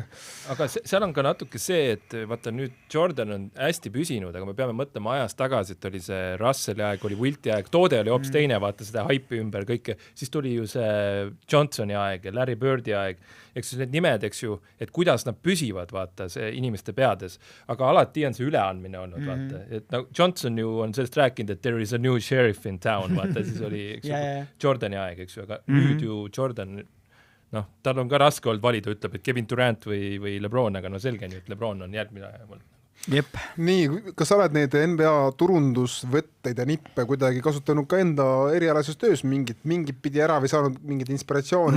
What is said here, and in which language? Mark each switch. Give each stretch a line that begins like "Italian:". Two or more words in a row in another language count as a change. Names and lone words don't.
Estonian: Aga seal on ka natuke see, et vaata nüüd Jordan on hästi püsinud, aga me peame mõtlema ajas tagasi, et oli see Russelli aeg, oli Wilti aeg, toode oli hoopis teine, vaata seda haipi ümber kõike, siis tuli ju see Johnsoni aeg ja Larry Birdi aeg, eks need nimed, eks ju, et kuidas nad püsivad, vaata, see inimeste peades, aga alati on see üleandmine olnud, vaata, et no, Johnson ju on sellest rääkinud, et
English: there is a new sheriff in town,
Estonian: vaata, siis oli eks ju, Jordani aeg, eks ju, aga nüüd ju Jordan tal on ka raske olnud valida, ütleb, et Kevin Durant või LeBron, aga no selge nii, et LeBron on järgmine. Jep. Nii, kas sa oled neid NBA turundusvõtteid ja nippe kuidagi kasutanud ka enda erialases töös mingit pidi ära või saanud mingit inspiratsiooni?